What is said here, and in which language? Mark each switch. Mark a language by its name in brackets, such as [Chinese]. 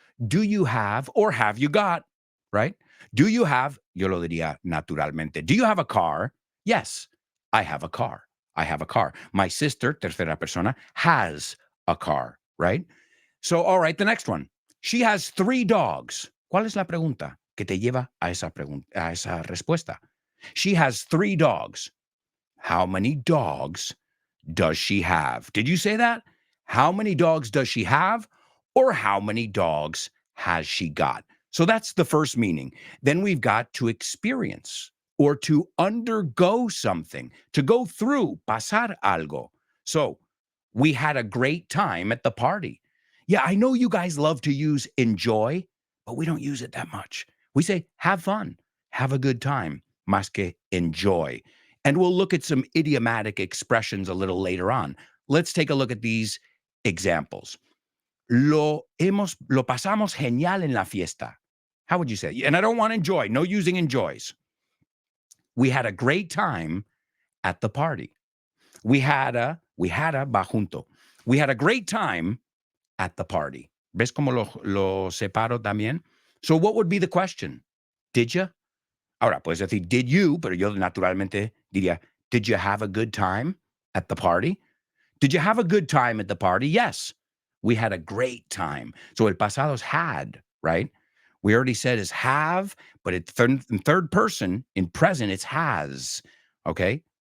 [English] Do you have or have you got, right? Do you have, [Spanish] yo lo diría naturalmente, [English] do you have a car? Yes, I have a car. I have a car. My sister, [Spanish] tercera persona, [English] has a car, right? So, all right, the next one. She has 3 dogs. [Spanish] ¿Cuál es la pregunta que te lleva a esa respuesta? [English] She has 3 dogs. How many dogs does she have? Did you say that? How many dogs does she have? Or how many dogs has she got? So that's the first meaning. Then we've got to experience or to undergo something, to go through, [Spanish] pasar algo. [English] So we had a great time at the party. Yeah, I know you guys love to use enjoy, but we don't use it that much. We say have fun, have a good time, [Spanish] más que [English] enjoy. And we'll look at some idiomatic expressions a little later on. Let's take a look at these examples. [Spanish] Lo pasamos genial en la fiesta. [English] How would you say? And I don't want enjoy, no using enjoys. We had a great time at the party. We had a [Spanish] va junto. [English] We had a great time at the party. [Spanish] ¿Ves cómo lo separo también? [English] So what would be the question? Did you? [Spanish] Ahora, puedes decir, [English] did you? [Spanish] Pero yo naturalmente diría, [English] did you have a good time at the party? Did you have a good time at the party? Yes, we had a great time. So [Spanish] el pasado's [English] had, right? We already said is have, but in third person, in present, it's has, okay?